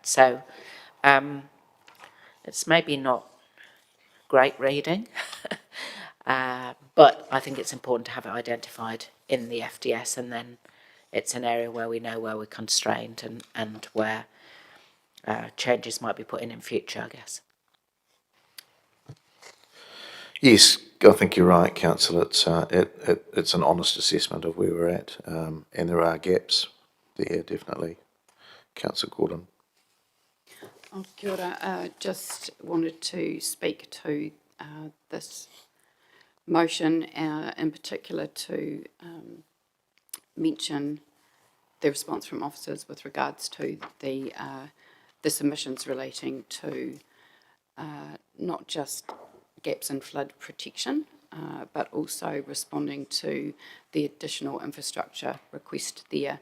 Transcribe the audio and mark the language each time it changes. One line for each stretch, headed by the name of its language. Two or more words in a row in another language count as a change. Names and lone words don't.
English: So it's maybe not great reading, but I think it's important to have it identified in the FDS, and then it's an area where we know where we're constrained and where changes might be put in future, I guess. Yes, I think you're right, Councillor. It's an honest assessment of where we're at, and there are gaps there, definitely. Councillor Gordon.
Māori: Oh, kia ora.
English: Just wanted to speak to this motion, in particular to mention the response from officers with regards to the submissions relating to not just gaps in flood protection, but also responding to the additional infrastructure request there.